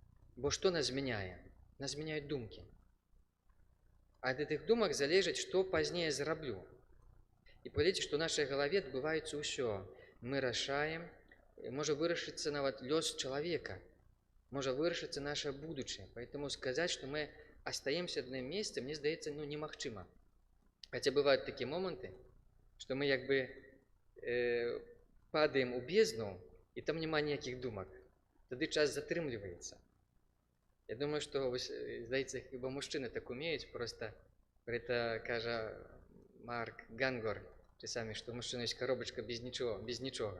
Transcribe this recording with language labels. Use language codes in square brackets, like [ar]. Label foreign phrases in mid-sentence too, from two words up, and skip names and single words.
[be] Бо што нас змяняе? нас змяняюць думкі. Ад гэтых думак залежыць, што пазней зраблю. І паглядзіце, што ў нашай галаве адбываецца ўсё. Мы рашаем, можа вырашыцца нават лёс чалавека, можа вырашыцца наша будучае. Поэтому сказаць, што мы [ru] остаемся в одном месте, [be] мне здаецца, немагчыма. Хаця бываюць такія моманты, што мы як бы падаем у бездну, і там няма ніякіх думак. Тады час затрымліваецца. Я думаю, што, здаецца, хіба мужчыны так умеюць, просто гэта кажа Марк Гангор, часамі, што у мужчыны ёсць коробачка без нічога.